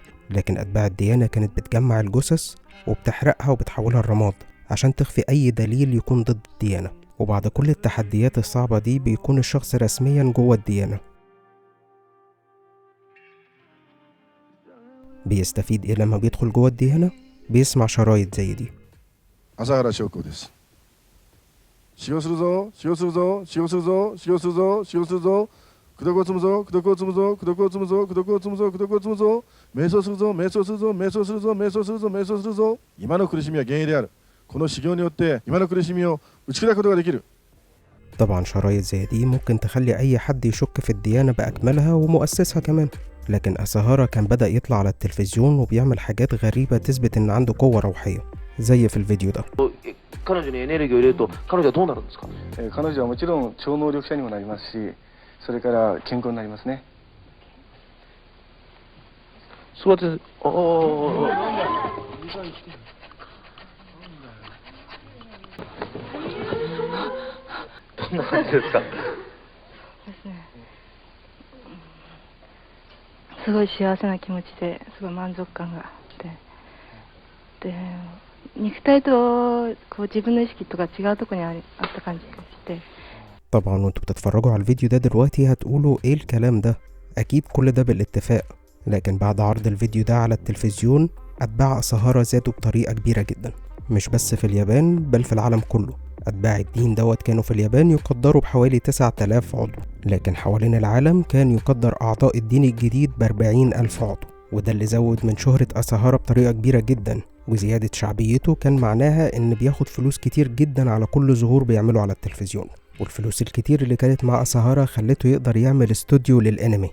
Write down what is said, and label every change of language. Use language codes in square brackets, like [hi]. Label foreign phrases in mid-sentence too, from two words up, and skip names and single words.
[ar] لكن أتباع الديانة كانت بتجمع الجثث وبتحرقها وبتحولها لرماد عشان تخفي أي دليل يكون ضد الديانة. وبعد كل التحديات الصعبة دي بيكون الشخص رسميا جوه الديانة. بيستفيد إيه لما بيدخل جوه الديانة؟ بيسمع شرايط زي دي. [ja] 朝原将校です。使用するぞ、使用するぞ、使用するぞ、使用するぞ、使用するぞ。功徳を積むぞ、功徳を積むぞ、功徳を積むぞ、功徳を積むぞ、功徳を積むぞ。瞑想するぞ、瞑想するぞ、瞑想するぞ、瞑想するぞ、瞑想するぞ。今の苦しみは原因である。この修行によって今の苦しみを打ち砕くことができる。 [ar] طبعا شرايط زي دي ممكن تخلي أي حد يشك في الديانة بأكملها ومؤسسها كمان، لكن أساهارا كان بدأ يطلع على التلفزيون وبيعمل حاجات غريبة تثبت إن عنده قوة روحية زي في الفيديو ده. [ja] 彼女にエネルギーを入れると彼女はどうなるんですか？彼女はもちろん超能力者にもなりますし、それから健康になりますね。そうやってどんな感じですか？すごい幸せな気持ちですごい満足感があってで肉体とこう自分の意識とか違うところにあった感じがして [ar] طبعا وانتوا بتتفرجوا على الفيديو ده دلوقتي هتقولوا ايه الكلام ده، اكيد كل ده بالاتفاق، لكن بعد عرض الفيديو ده على التلفزيون اتباع أساهارا زادوا بطريقة كبيرة جدا، مش بس في اليابان بل في العالم كله. أتباع الدين دوت كانوا في اليابان يقدروا بحوالي 9000 عضو، لكن حوالين العالم كان يقدر أعضاء الدين الجديد ب40,000 عضو، وده اللي زود من شهرة أساهارا بطريقة كبيرة جدا، وزيادة شعبيته كان معناها إن بياخد فلوس كتير جدا على كل ظهور بيعمله على التلفزيون، والفلوس الكتير اللي كانت مع أساهارا خلته يقدر يعمل استوديو للأنمي.